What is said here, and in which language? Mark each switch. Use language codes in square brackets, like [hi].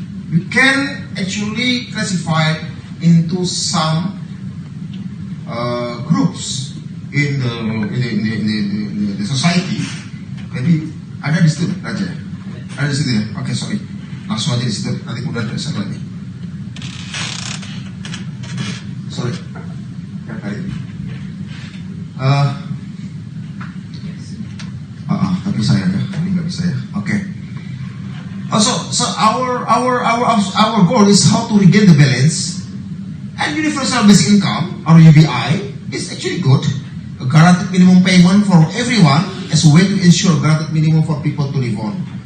[en] We can actually classify into some groups in the society. [id] Maybe ada di situ Raja, ada di situ ya. Oke, sorry, langsung aja di situ. Nanti kemudian ada satu lagi. Sorry, yang tadi. Tapi saya ya, ini nggak bisa ya. Oke. [en] So our goal is how to regain the balance. And universal basic income, or UBI, is actually good. A guaranteed minimum payment for everyone as a way to ensure guaranteed minimum for people to live on.